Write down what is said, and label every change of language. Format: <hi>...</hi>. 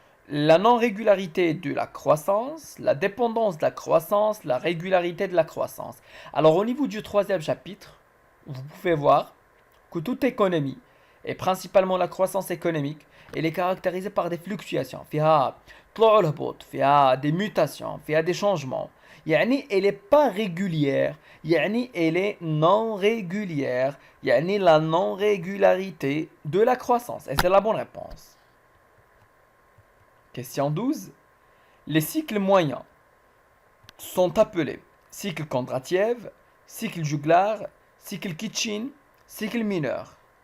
<fr>La non-régularité de la croissance, la dépendance de la croissance, la régularité de la croissance. Alors au niveau du troisième chapitre, vous pouvez voir que toute économie, et principalement la croissance économique, elle est caractérisée par des fluctuations.</fr> <ar>فيها طلوع الهبوط, فيها des mutations, فيها</ar> <fr>des changements. يعني elle n'est pas régulière, يعني elle est non régulière, يعني la non-régularité de la croissance. Et c'est la bonne réponse. Question 12. Les cycles moyens sont appelés cycle Kondratiev, cycle Juglar, cycle Kitchin, cycle mineur.</fr>